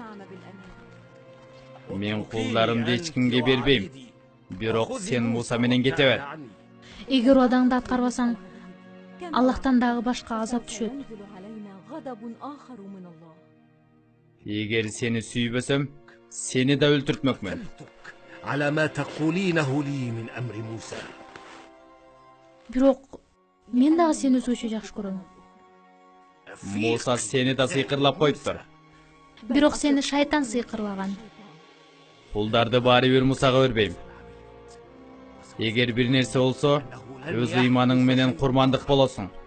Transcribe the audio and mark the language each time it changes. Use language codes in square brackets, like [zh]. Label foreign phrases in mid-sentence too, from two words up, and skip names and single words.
[ky] Мен кулдарымды эч кимге бербейм. Бирок сен Муса менен кете бер. Эгер убадаңды аткарбасаң, Аллахтан дагы башка азап түшөт. Эгер сени сүйбөсөм, сени да өлтүртмөкмүн. [ar] على ما تقولينه لي من أمر موسى. [ky] Бирок мен дагы сени өзгөчө жакшы көрөм. Муса сени да сыйкырлап коюптур. бирок сени шайтан сыйкырлаган. Пулдарды баары бир Мусага бербейм. Эгер бир нерсе болсо, өз ыйманың менен курмандык болосуң.